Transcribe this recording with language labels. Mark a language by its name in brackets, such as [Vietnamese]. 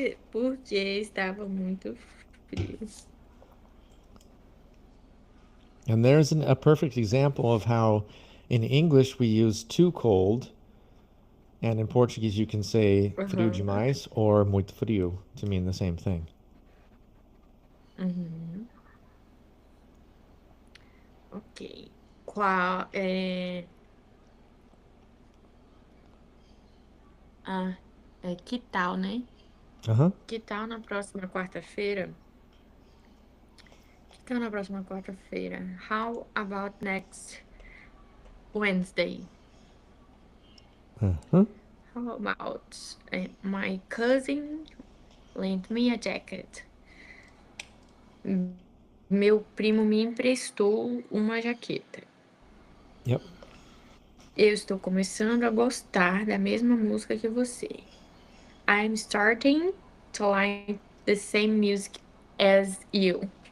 [Portuguese] Porque estava muito frio. [English] And there's a perfect example of how in English we use too cold, and in Portuguese you can say [Portuguese] frio Aham. demais [English] or [Portuguese] muito frio [English] to mean the same thing. Uhum. [Portuguese] Ok. Qual é. Ah, que tal, né? Uh huh. Que tal na próxima quarta-feira? Que tal na próxima quarta-feira? [English] How about next Wednesday? Uh huh. How about my cousin lent me a jacket? [Portuguese] Meu primo me emprestou uma jaqueta. [English] Yep. [Portuguese] Eu estou começando a gostar da mesma música que você. [English] I'm starting to like the same music as you.